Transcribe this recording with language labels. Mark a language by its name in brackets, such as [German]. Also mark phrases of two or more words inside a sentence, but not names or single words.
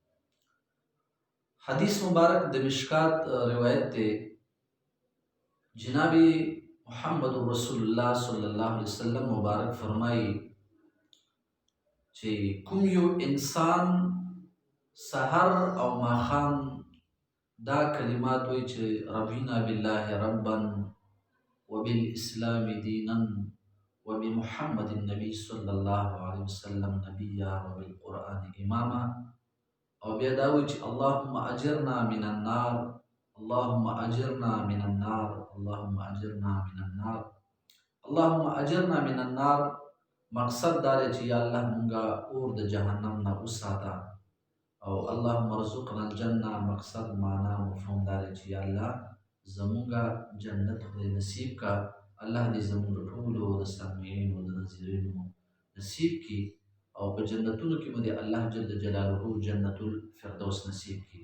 [Pashto] حدیث مبارک د مشکات روایت دی. جناب محمد رسول الله [Arabic] صلی الله علیه وسلم [Pashto] مبارک فرمایي چې کوم یو انسان سحر او ماښام دا کلمات وایي چې [Arabic] رضینا بالله ربا وبالاسلام دینا وبمحمد النبي صلی الله علیه وسلم نبیا وبالقرآن اماما، [Pashto] او بیا دا وایي چې [Arabic] اللهم اجرنا من النار، اللهم اجرنا من النار، اللهم اجرنا من النار، اللهم اجرنا من النار. [Pashto] مقصد دا دی چې یا الله مونږه اور د جهنم نه وساته، او [Arabic] اللهم ارزقنا الجنه. [Pashto] مقصد معنا مفهوم دا دی چې یا الله زمونږه جنت خدای نصیب کا. الله دې زمونږ ټولو د سامعینو د ناظرینو نصیب کی، او په جنتونو کې مو دې الله [Arabic] جل جلاله جنت الفردوس [Pashto] نصیب کی.